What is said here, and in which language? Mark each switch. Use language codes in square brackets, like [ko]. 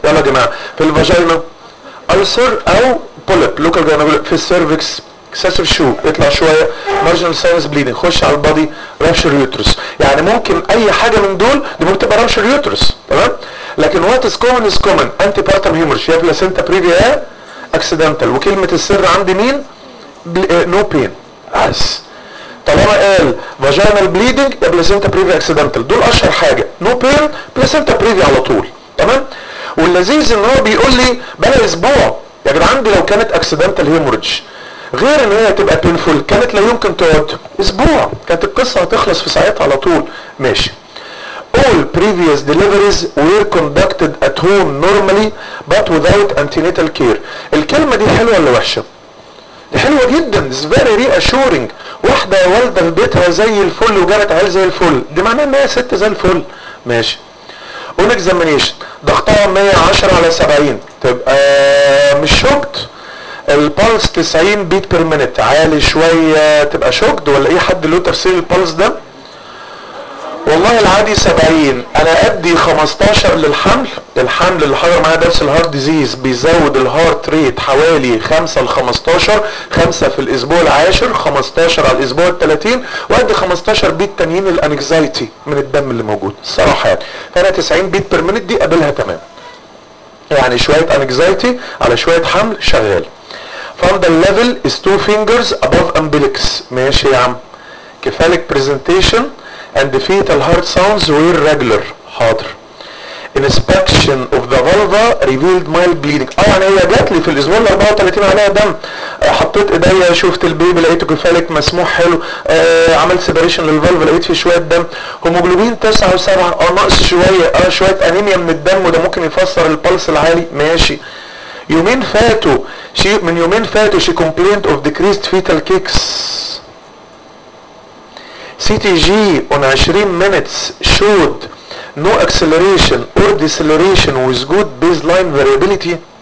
[ar] يلا يا جماعه، في الفاجينا السر او بوليب لوكال جانبل، في السيرفكس اكسسف شو، اطلع شويه مارجنال ساينس بليدنج، خش على البادي رابشر يوترس. يعني ممكن اي حاجه من دول دي ممكن تبقى رابشر يوترس، تمام. لكن [en] what is common is common, [ar] انتي بارتم هيمورج يا بلاسنتا بريفيا اكسيدنتال، وكلمه السر عندي مين؟ نو بين. بس العلماء قال [en] vaginal bleeding placenta previa accidental. [ar] دول اشهر حاجة. [en] No pain, placenta previa [ar] على طول. تمام؟ واللذيذ ان هو بيقول لي بقى اسبوع. يا جدعان دي لو كانت accidental hemorrhage غير ان هي تبقى painful كانت لا يمكن تقعد اسبوع. كانت القصة هتخلص في ساعتها على طول. ماشي. [en] All previous deliveries were conducted at home normally but without antenatal care. [ar] الكلمة دي حلوة ولا وحشة؟ دي حلوة جدا. [en] It's very reassuring. [ar] واحدة والدة في بيتها زي الفل وجالت عيل زي الفل. دي معناها ان هي ست زي الفل. ماشي. [en] On examination [ar] ضغطها 110 على 70 تبقى مش شوكت. البلس 90 [en] beat per minute [ar] عالي شوية تبقى شوكت ولا ايه؟ حد له تفسير البلس ده؟ والله العادي 70. انا ادي 15 للحمل. الحمل اللي حضر معايا درس الهارت ديزيز بيزود الهارت ريت حوالي 5 ل 15. 5 في الاسبوع العاشر، 15 على الاسبوع الثلاثين، وادي 15 بيت تانيين الانكزايتي من الدم اللي موجود الصراحة يعني. فانا 90 بيت بير مينت دي قابلها تمام. يعني شوية انكزايتي على شوية حمل شغال. [en] فاندل ليفل از 2 فينجرز ابوف امبليكس. [ar] ماشي يا عم. [en] Cephalic presentation and the fetal heart sounds were regular. حاضر. inspection of the vulva revealed mild bleeding. [ar] اه يعني هي جات لي في الاسبوع ال 34 عليها دم. حطيت ايديا شفت البيبي لقيته كفالك مسموح حلو. عملت سيبريشن للفالف لقيت فيه شويه دم. هيموجلوبين 9.7 ناقص شويه. شويه انيميا من الدم وده ممكن يفسر البلس العالي. ماشي. يومين فاتوا [en] she complained of decreased fetal kicks. CTG on 20 minutes showed no acceleration or deceleration with good baseline variability.